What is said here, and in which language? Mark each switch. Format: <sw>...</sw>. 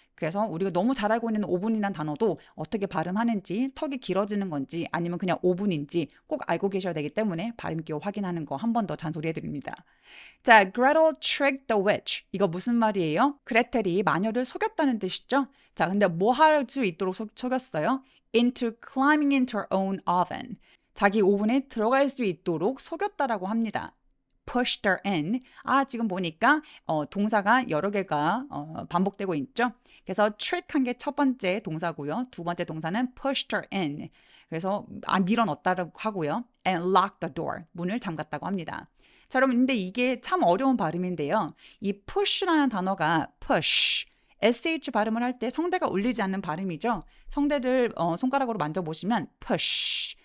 <ko>그래서 우리가 너무 잘 알고 있는 오븐이란 단어도 어떻게 발음하는지 턱이 길어지는 건지 아니면 그냥 오븐인지 꼭 알고 계셔야 되기 때문에 발음기호 확인하는 거 한 번 더 잔소리해 드립니다. 자,</ko> <en>Gretel tricked the witch.</en> <ko>이거 무슨 말이에요? 그레텔이 마녀를 속였다는 뜻이죠? 자, 근데 뭐 할 수 있도록 속였어요?</ko> <en>Into climbing into her own oven.</en> <ko>자기 오븐에 들어갈 수 있도록 속였다라고 합니다.</ko> <en>pushed her in.</en> <ko>지금 보니까 동사가 여러 개가 반복되고 있죠. 그래서 trick한 게 첫 번째 동사고요. 두 번째 동사는</ko> <en>pushed her in.</en> <ko>그래서 밀어넣었다고 하고요.</ko> <en>and locked the door.</en> <ko>문을 잠갔다고 합니다. 자, 여러분 근데 이게 참 어려운 발음인데요. 이 push라는 단어가 push. sh 발음을 할 때 성대가 울리지 않는 발음이죠. 성대를 손가락으로 만져보시면 push.</ko>